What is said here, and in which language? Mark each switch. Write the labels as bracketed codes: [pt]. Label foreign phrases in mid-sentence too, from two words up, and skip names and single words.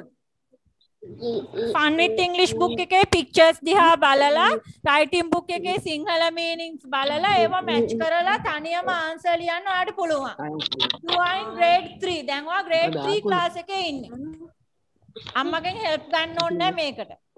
[si] Fun with English book එකේ pictures දිහා බලලා [en] writing book [si] එකේ සිංහල meanings බලලා ඒවා match කරලා තනියම answer ලියන්න ඔයාලට පුළුවන්. [en] You are in grade 3. [si] දැන් ඔයා grade 3 class එකේ ඉන්නේ. අම්මගෙන් help ගන්න ඕනේ නැහැ මේකට.